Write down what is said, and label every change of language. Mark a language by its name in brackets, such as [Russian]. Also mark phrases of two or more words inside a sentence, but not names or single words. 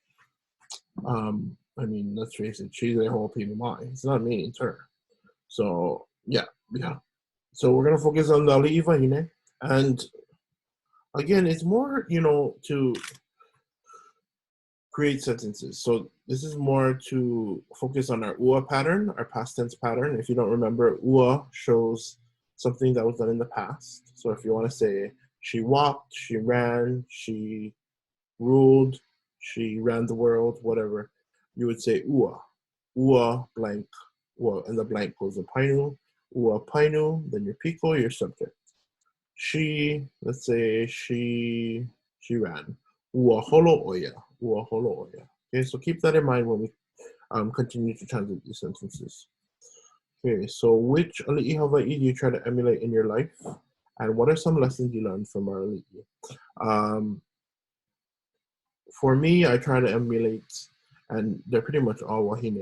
[English] I mean, let's face it, she's a whole opinion mine. It's not me, it's her. So yeah. So we're gonna focus on the [Hawaiian] Aliʻi Wahine, [English] and again, it's more, to create sentences. So this is more to focus on our ʻUa pattern, our past tense pattern. If you don't remember, ʻUa shows something that was done in the past. So if you want to say she walked, she ran, she ruled, she ran the world, whatever, you would say ʻUa. ʻUa blank, ʻUa, and the blank goes to painu. [Hawaiian] Ua painu, [English] then your piko, your subject. She, let's say she ran. [Hawaiian] Ua holo oia, ua holo oia. [English] Okay, so keep that in mind when we continue to translate these sentences. Okay, so which [Hawaiian] ali'i Hawaii [English] do you try to emulate in your life? And what are some lessons you learned from our ali'i? For me, I try to emulate, and they're pretty much all wahine.